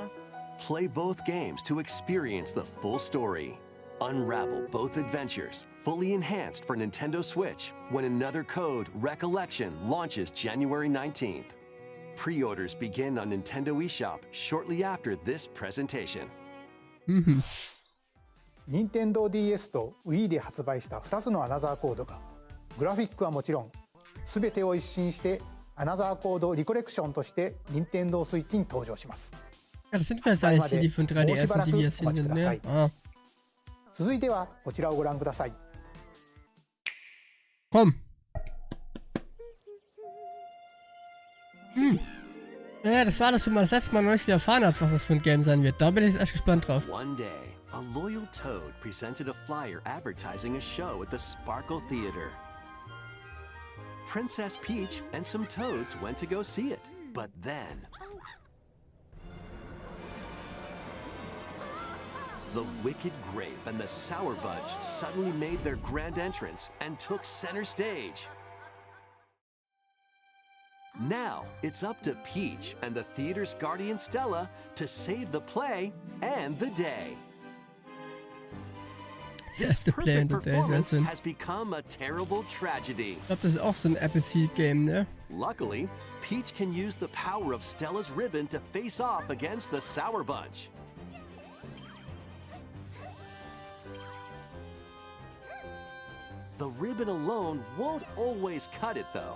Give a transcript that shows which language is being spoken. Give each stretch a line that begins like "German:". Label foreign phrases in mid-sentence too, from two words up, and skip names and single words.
English: Play both games to experience the full story. Unravel both adventures, fully enhanced for Nintendo Switch, when Another Code Recollection launches January 19th. Pre-orders begin on Nintendo eShop shortly after this presentation.
Japanese: 任天堂 DS と Wii で発売した2つのアナザーコードがグラフィックはもちろん全てを一新してアナザーコードリコレクションとして任天堂スイッチに登場します。
German: Ja, das sind vielleicht eigentlich die von 3DS und die wir jetzt sind, ne? Ah.
Japanese: 続いてはこちらをご覧ください。
German: Komm. Ja, das war das, wo man das letzte Mal noch nicht erfahren hat, was das für ein Game sein wird. Da bin ich jetzt echt gespannt drauf.
English: One day, a loyal toad presented a flyer advertising a show at the Sparkle Theater. Princess Peach and some toads went to go see it, but then the Wicked Grape and the Sour Bunch suddenly made their grand entrance and took center stage. Now, it's up to Peach and the theater's guardian Stella to save the play and the day. This The Play and perfect the Day,
German: sehr
English: performance
German: schön.
English: has become a terrible tragedy.
German: Ich glaube, das ist auch so ein Apple-Seed-Game, ne?
English: Luckily, Peach can use the power of Stella's ribbon to face off against the Sour Bunch. The ribbon alone won't always cut it, though.